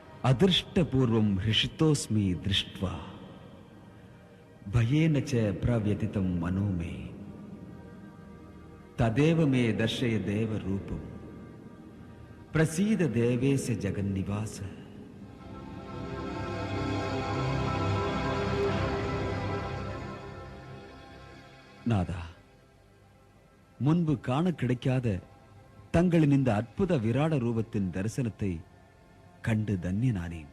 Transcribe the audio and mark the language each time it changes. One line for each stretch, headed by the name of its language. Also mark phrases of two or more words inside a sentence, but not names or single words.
Sanskrit: अदृष्टपूर्वं हृषितोऽस्मि दृष्ट्वा भयेन च प्रव्यथितं मनो मे तदेव मे दर्शय देवरूपम् प्रसीद देवेश जगन्निवास.
Tamil: நாதா, முன்பு காண கிடைக்காத தங்களின் இந்த அற்புத விராட ரூபத்தின் தரிசனத்தை கண்டு தன்யனானேன்.